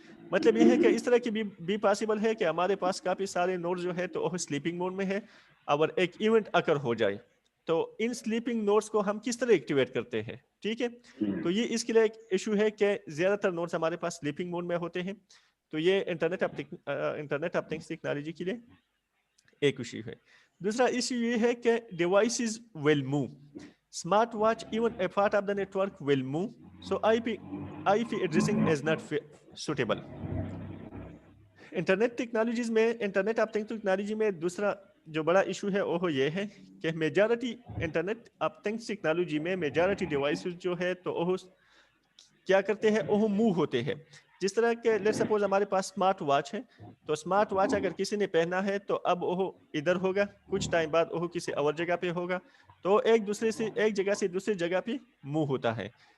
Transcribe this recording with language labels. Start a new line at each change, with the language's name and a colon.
Urdu: مطلب یہ ہے کہ اس طرح کی بھی پاسبل ہے کہ ہمارے پاس کافی سارے نوڈ جو ہے تو وہ سلیپنگ موڈ میں ہے اور ایک ایونٹ اکر ہو جائے تو ان سلیپنگ نوڈز کو ہم کس طرح ایکٹیویٹ کرتے ہیں. ٹھیک ہے. تو یہ اس کے لیے ایک ایشو ہے کہ زیادہ تر نوڈز ہمارے پاس سلیپنگ موڈ میں ہوتے ہیں. تو یہ انٹرنیٹ آف تھنگس ٹیکنالوجی کے لیے ایک ایشو ہے. دوسرا ایشو یہ ہے کہ
English: devices will move. Smart watch, even a part of the network, will move. So IP addressing is not suitable.
Urdu: Internet technologies میں انٹرنیٹ آف تھنگس ٹیکنالوجی میں دوسرا جو بڑا ایشو ہے وہ یہ ہے کہ majority internet of things technology میں میجارٹی ڈیوائسز جو ہے تو وہ کیا کرتے ہیں وہ موو ہوتے ہیں. جس طرح کہ لیٹ سپوز ہمارے پاس اسمارٹ واچ ہے تو اسمارٹ واچ اگر کسی نے پہنا ہے تو اب وہ ادھر ہوگا, کچھ ٹائم بعد وہ کسی اور جگہ پہ ہوگا, تو ایک جگہ سے دوسری جگہ پہ موو ہوتا ہے.